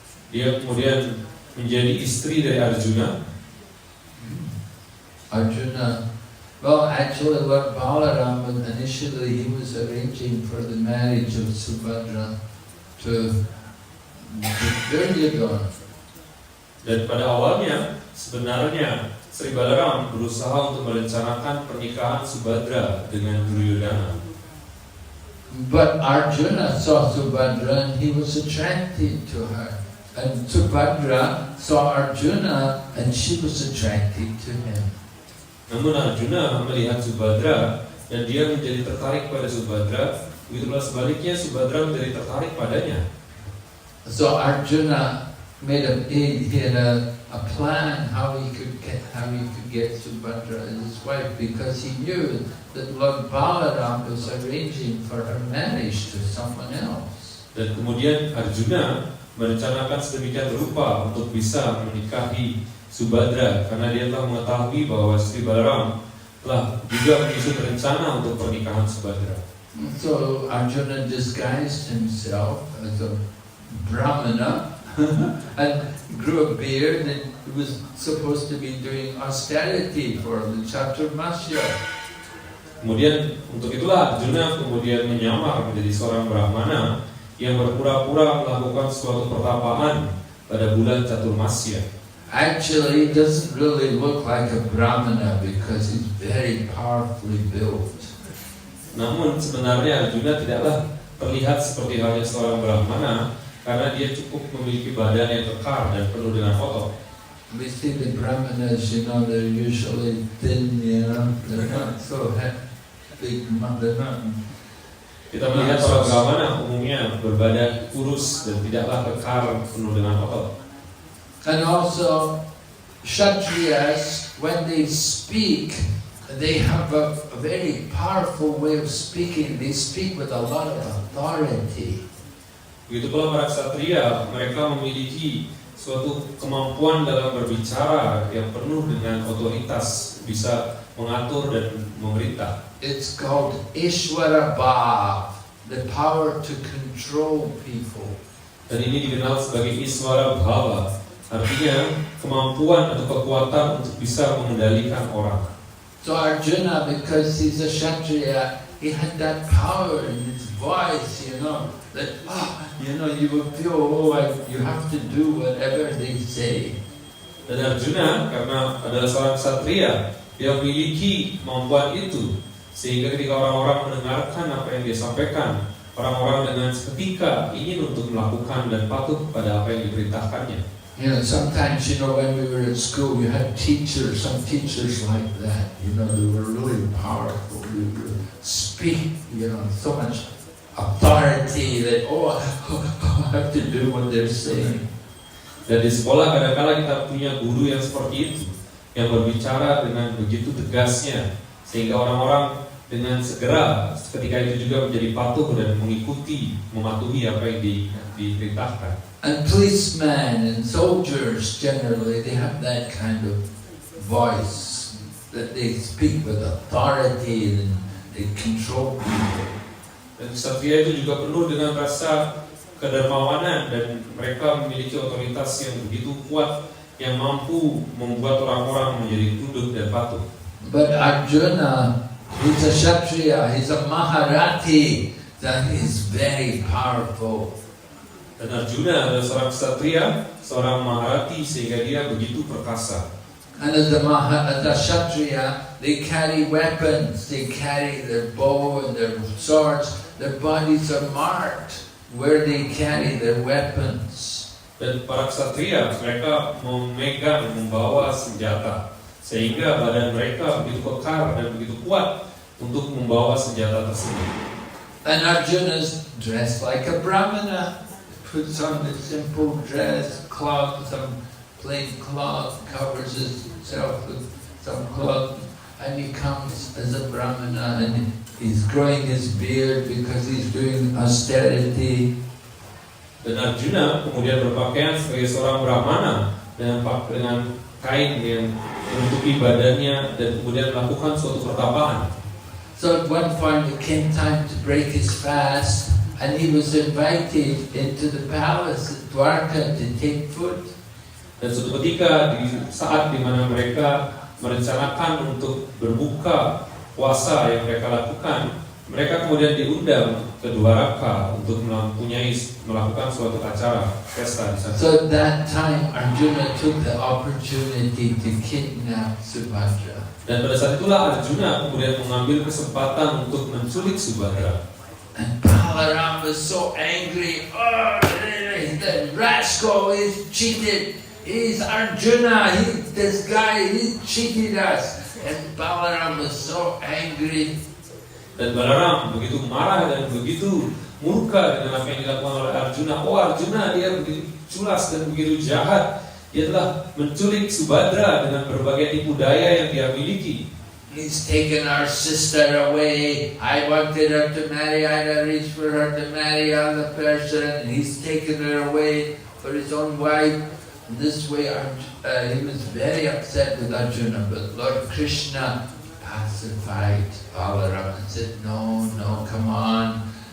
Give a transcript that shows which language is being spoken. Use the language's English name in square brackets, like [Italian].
[Indonesian] Dia kemudian menjadi istri dari Arjuna. [English] Arjuna, well, actually Lord Balaram, initially he was arranging for the marriage of Subhadra to Duryodhana. [Indonesian] Dan pada awalnya sebenarnya Sri Balaram berusaha untuk merencanakan pernikahan Subhadra dengan Duryodhana. [English] But Arjuna saw Subhadra and he was attracted to her. And Subhadra saw Arjuna and she was attracted to him. [Indonesian] Namun Arjuna melihat Subhadra dan dia menjadi tertarik pada Subhadra. Begitu pula sebaliknya Subhadra menjadi tertarik padanya. [English] So Arjuna had a plan how he could get Subhadra as his wife, because he knew that Lord Balaram was arranging for her marriage to someone else. [Indonesian] Dan kemudian Arjuna merencanakan sedemikian rupa untuk bisa menikahi Subhadra karena dia telah mengetahui bahwa Sri Balaram telah juga menyusun rencana untuk pernikahan Subhadra. [English] So Arjuna disguised himself as a Brahmana and grew a beard, and he was supposed to be doing austerity for the Chaturmasya. [Indonesian] Kemudian untuk itulah Arjuna kemudian menyamar menjadi seorang Brahmana yang berpura-pura melakukan suatu pertapaan pada bulan Chaturmasya. [English] Actually, he doesn't really look like a Brahmana because he's very powerfully built. [Indonesian] Namun sebenarnya Arjuna tidaklah terlihat seperti halnya seorang Brahmana karena dia cukup memiliki badan yang kekar dan penuh dengan otot. [English] We see the Brahmanas, they're usually thin, they're not so big, they're not. [Indonesian] Kita melihat para Brahmana umumnya berbadan kurus dan tidaklah kekar penuh dengan otot. [English] And also, Kshatriyas, when they speak, they have a very powerful way of speaking. They speak with a lot of authority. [Indonesian] Begitu pula para ksatria, mereka memiliki suatu kemampuan dalam berbicara yang penuh dengan otoritas, bisa mengatur dan memerintah. [English] It's called Ishvara Bhav, the power to control people. [Indonesian] Dan ini dikenal sebagai Iswara Bhava, artinya kemampuan atau kekuatan untuk bisa mengendalikan orang. [English] So Arjuna, because he's a Kshatriya, he had that power in his voice, that you will feel, you have to do whatever they say. [Indonesian] Dan Arjuna karena adalah seorang ksatria, dia memiliki kemampuan itu, sehingga ketika orang-orang mendengarkan apa yang dia sampaikan, orang-orang dengan seketika ingin untuk melakukan dan patuh pada apa yang diperintahkannya. [English] Sometimes, when we were at school, we had some teachers like that. They were really powerful. They would speak, so much authority that, I have to do what they're saying. [Indonesian] Dan di sekolah kadang-kala kita punya guru yang seperti itu, yang berbicara dengan begitu tegasnya, sehingga orang-orang dengan segera ketika itu juga menjadi patuh dan mengikuti, mematuhi apa yang diperintahkan. [English] And policemen and soldiers generally, they have that kind of voice, that they speak with authority and they control people. [Indonesian] Dan ksatria itu juga penuh dengan rasa kedermawanan dan mereka memiliki otoritas yang begitu kuat yang mampu membuat orang-orang menjadi tunduk dan patuh. [English] But Arjuna, he's a Kshatriya, he's a Maharathi, that is very powerful. [Indonesian] Dan Arjuna adalah seorang ksatria, seorang Maharati, sehingga dia begitu perkasa. [English] And as a Kshatriya, they carry weapons, they carry their bow and their swords. Their bodies are marked where they carry their weapons. [Indonesian] Dan para ksatria mereka membawa senjata sehingga badan mereka begitu kekar dan begitu kuat untuk membawa senjata tersebut. [English] And Arjuna is dressed like a brahmana, puts on the simple dress, cloth, some plain cloth, covers himself with some cloth, and he comes as a brahmana, and he's growing his beard because he's doing austerity. [Indonesian] Dan Arjuna kemudian berpakaian sebagai seorang brahmana dengan kain yang menutupi badannya dan kemudian melakukan suatu pertapaan. [English] So at one point it came time to break his fast, and he was invited into the palace at Dwarka to take food. [Indonesian] Dan suatu ketika di saat di mana mereka merencanakan untuk berbuka puasa yang mereka lakukan, mereka kemudian diundang ke Dwaraka untuk melakukan suatu acara pesta di sana. [English] So at that time Arjuna took the opportunity to kidnap Subhadra. [Indonesian] Dan pada saat itulah Arjuna kemudian mengambil kesempatan untuk menculik Subhadra. [English] And Balaram was so angry. Oh, the rascal is cheated. He's Arjuna. This guy, he cheated us. And Balaram was so angry. [Indonesian] Dan Balaram begitu marah dan begitu murka dengan apa yang dilakukan oleh Arjuna. Oh, Arjuna dia begitu culas dan begitu jahat. Dia telah menculik Subhadra dengan berbagai tipu daya yang dia miliki. [English] He's taken our sister away. I wanted her to marry. I had reached for her to marry another person. And he's taken her away for his own wife. And this way, he was very upset with Arjuna. But Lord Krishna pacified Balaram and said, no, come on.